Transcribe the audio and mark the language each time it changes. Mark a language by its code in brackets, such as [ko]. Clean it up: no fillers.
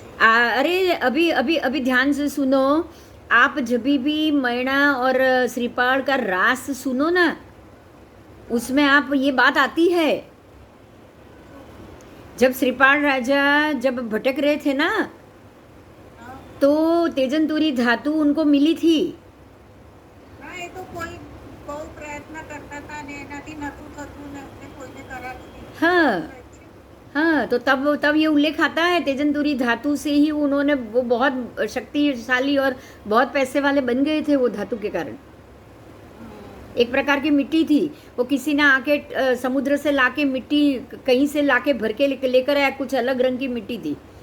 [hi] अरे अभी अभी अभी ध्यान से सुनो, आप जब भी मैणा और श्रीपाल का रास सुनो ना, उसमें आप ये बात आती है। जब श्रीपाल राजा जब भटक रहे थे ना, तो तेजंतुरी धातु उनको मिली थी। [gu] હા એ તો કોઈ બહુ પ્રયત્ન કરતા હતા ને એનાથી નતું થતું ને અમને કોઈને કરાવી દીધું [hi] हाँ [gu] એવું કંઈક છે. [hi] हाँ, तो तब ये उल्लेख आता है तेजंतुरी धातु से ही उन्होंने वो बहुत शक्तिशाली और बहुत पैसे वाले बन गए थे वो धातु के कारण। एक प्रकार की मिट्टी थी, वो किसी ने आके समुद्र से लाके मिट्टी कहीं से लाके भर के लेकर आया, कुछ अलग रंग की मिट्टी थी।